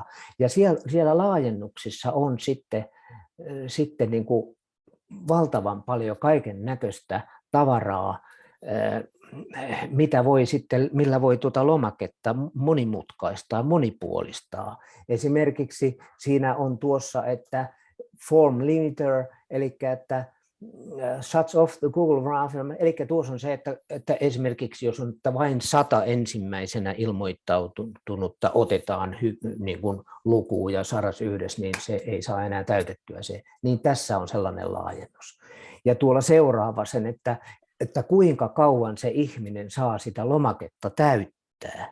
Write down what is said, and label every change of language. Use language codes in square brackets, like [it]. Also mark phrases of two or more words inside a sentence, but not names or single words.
[fi] Ja siellä laajennuksissa on sitten niin kuin valtavan paljon kaiken näköistä tavaraa, millä voi tuota lomaketta monimutkaistaa, monipuolistaa. Esimerkiksi siinä on tuossa, että [en] form limiter, [fi] eli että [en] shuts off the Google Graph, [fi] eli tuossa on se, että esimerkiksi jos on vain 100 ensimmäisenä ilmoittautunutta otetaan niin kuin lukuun ja 100 yhdessä, niin se ei saa enää täytettyä se. Niin tässä on sellainen laajennus. Ja tuolla seuraava sen, että kuinka kauan se ihminen saa sitä lomaketta täyttää.